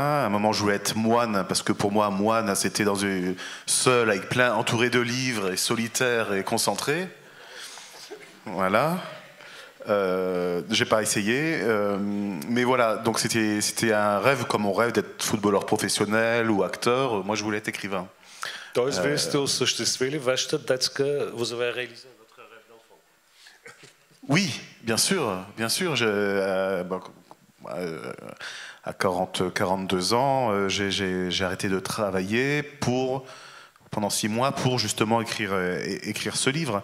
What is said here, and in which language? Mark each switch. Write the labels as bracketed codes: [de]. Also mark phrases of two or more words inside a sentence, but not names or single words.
[fr] À un moment, je voulais être moine, parce que pour moi, moine, c'était seul, avec entouré de livres, et solitaire et concentré. Voilà. J'ai pas essayé, mais voilà. Donc c'était un rêve, comme on rêve d'être footballeur professionnel ou acteur. Moi, je voulais être écrivain. [bg] Тоест, вие сте осъществили вашата детска, [fr] vous avez réalisé votre rêve d'enfant. Oui, bien sûr. À 42 ans, j'ai arrêté de travailler pendant 6 mois pour justement écrire ce livre.